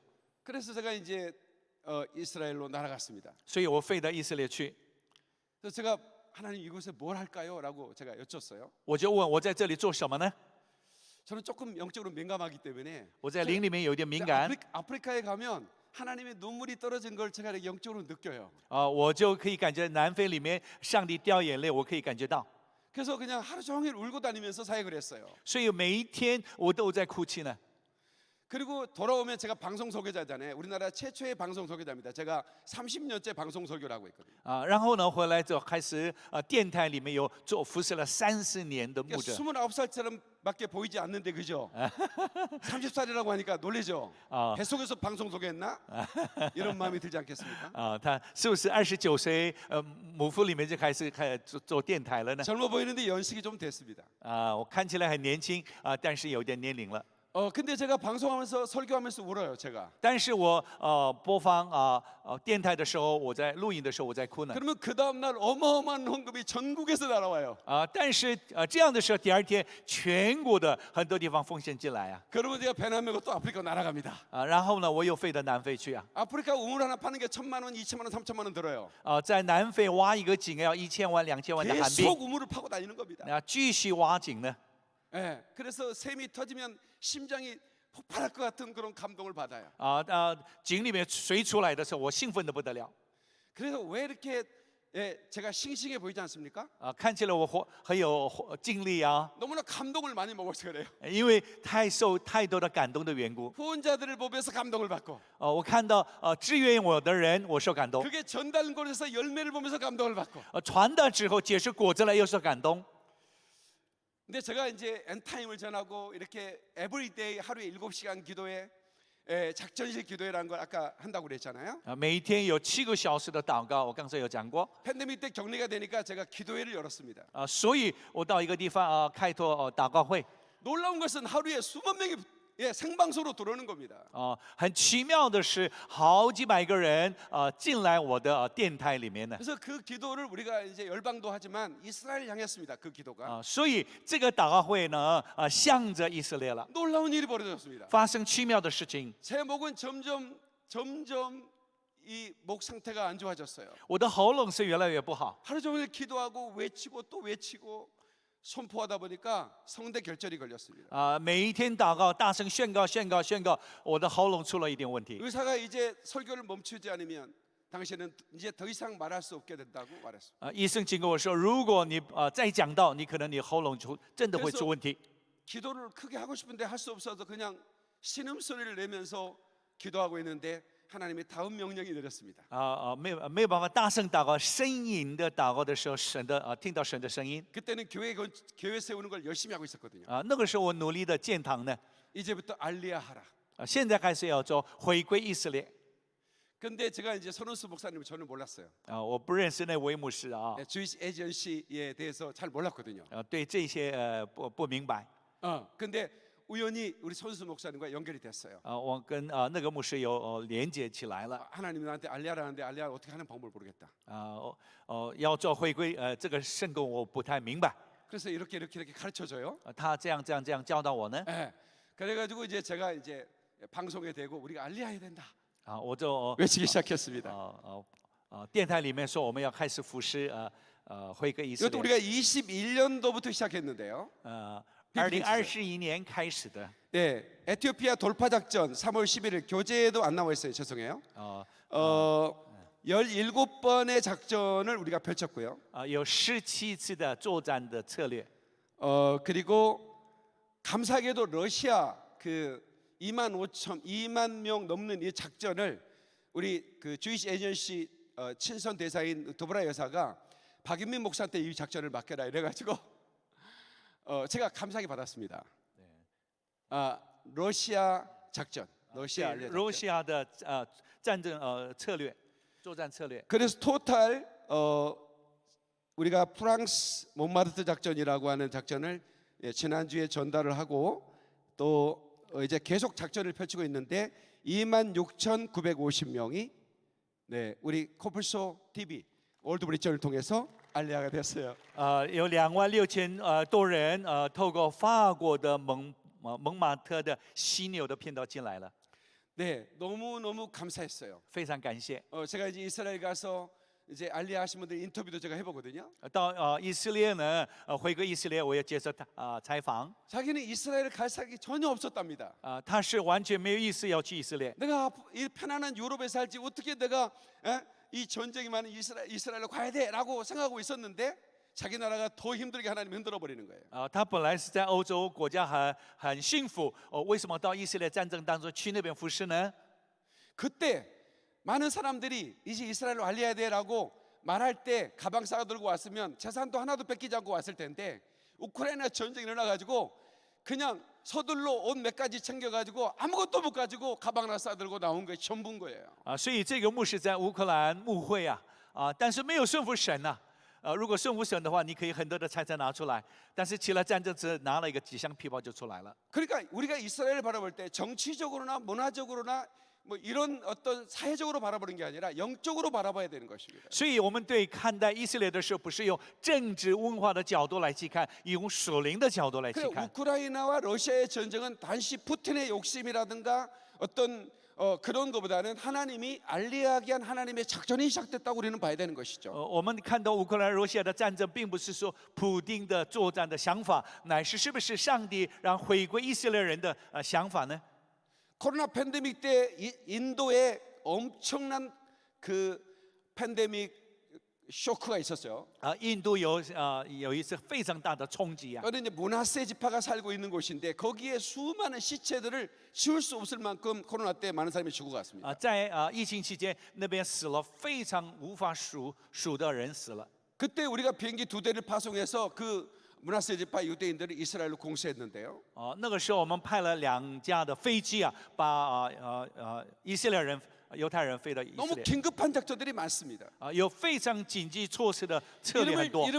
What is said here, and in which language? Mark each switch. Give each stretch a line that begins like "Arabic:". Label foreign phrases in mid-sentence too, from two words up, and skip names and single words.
Korean: 그래서 제가 이제 이스라엘로 날아갔습니다.
Chinese: 所以我飞到以色列去，
Korean: 그래서 제가 하나님 이곳에 뭘 할까요?라고 제가 여쭸어요.
Chinese: 我就问我在这里做什么呢？
Korean: 저는 조금 영적으로 민감하기 때문에
Chinese: 我在灵里面有点敏感
Korean: 아프리카에 가면 하나님의 눈물이 떨어진 걸 제가 이렇게 영적으로 느껴요.
Chinese: 我就可以感觉南非里面上帝掉眼泪，我可以感觉到，
Korean: 그래서 그냥 하루 종일 울고 다니면서 사역을 했어요.
Chinese: 所以每一天我都在哭泣呢。
Korean: 그리고 돌아오면 제가 방송 설교자잖아요. 우리나라 최초의 방송 설교자입니다. 제가 30년째 방송 설교를 하고 있거든요.
Chinese: 然后呢，回来之后开始电台里面有做服侍了30年的牧者。
Korean: 29살처럼밖에 보이지 않는데 그죠? 30살이라고 하니까 놀라죠? 뱃속에서 방송 설교했나? 이런 마음이 들지 않겠습니까?
Chinese: 他是不是29岁母腹里面就开始做电台了呢？
Korean: 젊어 보이는데 연식이 좀 됐습니다.
Chinese: 我看起来很年轻但是有点年龄了。
Korean: 근데 제가 방송하면서 설교하면서 울어요, 제가.
Chinese: 但是我播放电台的时候，我在录影的时候我在哭呢。
Korean: 그러면 그 다음 날 어마어마한 헌금이 전국에서 날아와요.
Chinese: 但是这样的时候，第二天全国的很多地方奉献进来啊。
Korean: 그러면 제가 배낭 메고 또 아프리카 날아갑니다.
Chinese: 然后呢，我又飞到南非去啊。
Korean: 아프리카 우물 하나 파는 게 1,000만 원, 2,000만 원, 3,000만 원 들어요.
Chinese: 在南非挖一个井要1000万、2000万的韩币。
Korean: 계속 우물을 파고 다니는 겁니다.
Chinese: 继续挖井呢。
Korean: 예, 그래서 샘이 터지면 심장이 폭발할 것 같은 그런 감동을 받아요.
Chinese: 井里面水出来的时候，我兴奋的不得了。
Korean: 그래서 왜 이렇게 제가 싱싱해 보이지 않습니까?
Chinese: 看起来我很有精力啊，
Korean: 너무나 감동을 많이 먹어서 그래요.
Chinese: 因为受太多的感动的缘故。
Korean: 후원자들을 보면서 감동을 받고
Chinese: 我看到支援我的人，我受感动；
Korean: 그게 전달권에서 열매를 보면서 감동을 받고
Chinese: 传达之后结出果子来，又受感动。
Korean: 근데 제가 이제 엔타임을 전하고 이렇게 에브리데이 하루에 7시간 기도회 작전식 기도회라는 걸 아까 한다고 그랬잖아요.
Chinese: 每一天有7个小时的祷告，我刚才有讲过。
Korean: 팬데믹 때 격리가 되니까 제가 기도회를 열었습니다.
Chinese: 所以我到一个地方开拓祷告会。
Korean: 놀라운 것은 하루에 수만 명이 생방송으로 들어오는 겁니다.
Chinese: 很奇妙的是，好几百个人进来我的电台里面呢。
Korean: 그래서 그 기도를 우리가 이제 열방도 하지만 이스라엘 향했습니다. 그 기도가
Chinese: 所以这个祷告会呢，向着以色列了，
Korean: 놀라운 일이 벌어졌습니다.
Chinese: 发生奇妙的事情。
Korean: 제 목은 점점 이 목 상태가 안 좋아졌어요.
Chinese: 我的喉咙是越来越不好。
Korean: 하루 종일 기도하고 외치고 또 외치고 선포하다 보니까 성대 결절이 걸렸습니다.
Chinese: 每一天祷告，大声宣告，我的喉咙出了一点问题。
Korean: 의사가 이제 설교를 멈추지 않으면 당신은 이제 더 이상 말할 수 없게 된다고 말했습니다.
Chinese: 医生经跟我说，如果你再讲到，你可能你喉咙真的会出问题。
Korean: 기도를 크게 하고 싶은데 할 수 없어서 그냥 신음소리를 내면서 기도하고 있는데 하나님이 다음 명령이 내렸습니다.
Chinese: 没有办法大声祷告，呻吟的祷告的时候，听到神的声音。
Korean: 그때는 교회 세우는 걸 열심히 하고 있었거든요.
Chinese: 那个时候我努力的建堂呢。
Korean: 이제부터 알리야 하라.
Chinese: 现在开始要做回归以色列。
Korean: 근데 제가 이제 선원수 목사님을 저는 몰랐어요.
Chinese: 我不认识那位牧师啊，
Korean: 주이시 에이전시에 대해서 잘 몰랐거든요.
Chinese: 对这些不明白。
Korean: 근데 우연히 우리 선수 목사님과 연결이 됐어요.
Chinese: 我跟那个牧师有连接起来了。
Korean: 하나님이 나한테 알리야라는데 알리야 어떻게 하는 방법을 모르겠다.
Chinese: 要做回归，这个圣功我不太明白。
Korean: 그래서 이렇게 가르쳐줘요.
Chinese: 他这样教导我呢。
Korean: 그래가지고 이제 제가 이제 방송에 대고 우리가 알리야 해야 된다.
Chinese: 我就
Korean: 외치기 시작했습니다.
Chinese: 电台里面说我们要开始服侍回归以色
Korean: 이것도
Chinese: 列。
Korean: 우리가 21년도부터 시작했는데요.
Chinese: 2021 年开始的。
Korean: 네, 에티오피아 돌파 작전 3월 11일 교재에도 안 나와 있어요. 죄송해요. 17번의 작전을 우리가 펼쳤고요.
Chinese: 有17次的作战的策略。
Korean: 그리고 감사하게도 러시아 그 2만 명 넘는 이 작전을 우리 그 주이시 에이전시 친선 대사인 도브라 여사가 박윤민 목사한테 이 작전을 맡겨라 이래가지고 제가 감사하게 받았습니다. 러시아 작전, 러시아 알리야 작전.
Chinese: 러시아 的战争策略，作战策略。
Korean: 그래서 토탈 우리가 프랑스 몬마르트 작전이라고 하는 작전을 지난주에 전달을 하고 또 이제 계속 작전을 펼치고 있는데 26,950명이 네, 우리 코뿔소 TV 올드브리전을 통해서 알리야가 됐어요.
Chinese: 有26000多人透过法国的蒙马特的犀牛的频道进来了。
Korean: 네, 너무 감사했어요.
Chinese: 非常感谢。
Korean: 제가 이제 이스라엘 가서 이제 알리야 하신 분들 인터뷰도 제가 해보거든요.
Chinese: 到以色列呢，回归以色列，我也接受采访。
Korean: 자기는 이스라엘을 갈 생각이 전혀 없었답니다.
Chinese: 他是完全没有意思要去以色列。
Korean: 내가 이 편안한 유럽에 살지 어떻게 내가 이 전쟁이 많은 이스라엘로 가야 돼라고 생각하고 있었는데 자기 나라가 더 힘들게 하나님 흔들어 버리는 거예요.
Chinese: 他本来是在欧洲国家很幸福，为什么到以色列战争当中去那边服侍呢？
Korean: 그때 많은 사람들이 이제 이스라엘로 알려야 돼라고 말할 때 가방 싸가 들고 왔으면 재산도 하나도 뺏기지 않고 왔을 텐데 우크라이나 전쟁이 일어나가지고 그냥 서둘러 옷 몇 가지 챙겨가지고 아무것도 못 가지고 가방 하나 싸들고 나온 게 전부인 거예요.
Chinese: 所以这个牧师在乌克兰牧会但是没有顺服神如果顺服神的话，你可以很多的财产拿出来，但是起了战争只拿了一个几箱皮包就出来了。
Korean: 그러니까 우리가 이스라엘을 바라볼 때 정치적으로나 문화적으로나 뭐 이런 어떤 사회적으로 바라보는 게 아니라 영적으로 바라봐야 되는 것입니다.
Chinese: 所以我们对看待以色列的时候，不是用政治文化的角度来去看，用属灵的角度来去
Korean: 그래
Chinese: 看。
Korean: 우크라이나와 러시아의 전쟁은 단지 푸틴의 욕심이라든가 어떤 그런 것보다는 하나님이 알리하게 한 하나님의 작전이 시작됐다고 우리는 봐야 되는 것이죠.
Chinese: 我们看到乌克兰、罗西亚的战争，并不是说普丁的作战的想法，乃是不是上帝让回归以色列人的想法呢？
Korean: 코로나 팬데믹 때 인도에 엄청난 그 팬데믹 쇼크가 있었어요.
Chinese: 印度有一次非常大的冲击
Korean: 그런데 이제 문하세 지파가 살고 있는 곳인데 거기에 수많은 시체들을 지울 수 없을 만큼 코로나 때 많은 사람이 죽어갔습니다.
Chinese: 在疫情期间，那边死了非常无法数的人死了。
Korean: 그때 우리가 비행기 2대를 파송해서 그 문하세 지파 유대인들을 이스라엘로 공수했는데요.
Chinese: 那个时候我们派了2架的飞机把以色列人、犹太人飞到以色
Korean: 너무
Chinese: 列。
Korean: 긴급한 작전들이 많습니다.
Chinese: 有非常紧急措施的策略很多